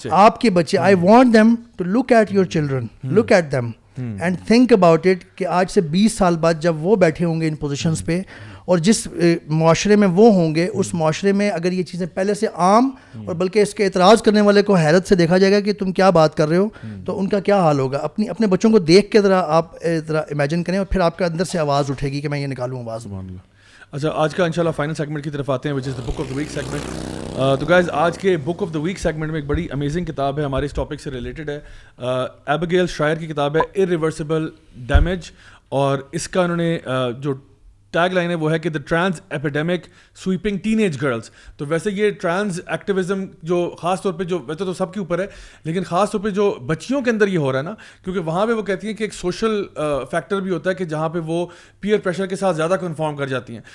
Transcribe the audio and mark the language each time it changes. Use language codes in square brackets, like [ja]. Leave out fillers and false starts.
[ur] آپ کے بچے, [en] I want them to look at your children, look at them and think about it [ur] کہ آج سے 20 سال بعد جب وہ بیٹھے ہوں گے ان پوزیشنز پہ اور جس معاشرے میں وہ ہوں گے, اس معاشرے میں اگر یہ چیزیں پہلے سے عام اور بلکہ اس کے اعتراض کرنے والے کو حیرت سے دیکھا جائے گا کہ تم کیا بات کر رہے ہو, تو ان کا کیا حال ہوگا. اپنے بچوں کو دیکھ کے ذرا آپ ذرا امیجن کریں اور پھر آپ کے اندر سے آواز اٹھے گی کہ میں یہ نکالوں آواز. اچھا آج کا انشاءاللہ فائنل سیگمنٹ کی طرف آتے ہیں, [en] Which is the book of the week segment. [ur] تو گائز آج کے book of the week segment میں ایک بڑی امیزنگ کتاب ہے, ہمارے اس ٹاپک سے ریلیٹڈ ہے. ایبیگیل شائر کی کتاب ہے ارریورسیبل ڈیمیج, اور اس کا انہوں نے جو ٹیگ لائن ہے وہ ہے کہ دا trans epidemic sweeping teen age girls. تو ویسے یہ ٹرانس ایکٹیویزم جو خاص طور پہ جو ویسے تو سب کے اوپر ہے لیکن خاص طور پہ جو بچیوں کے اندر یہ ہو رہا ہے نا, کیونکہ وہاں پہ وہ کہتی ہیں کہ ایک سوشل فیکٹر بھی ہوتا ہے کہ جہاں پہ وہ پیئر پریشر کے ساتھ زیادہ کنفارم کر جاتی ہیں.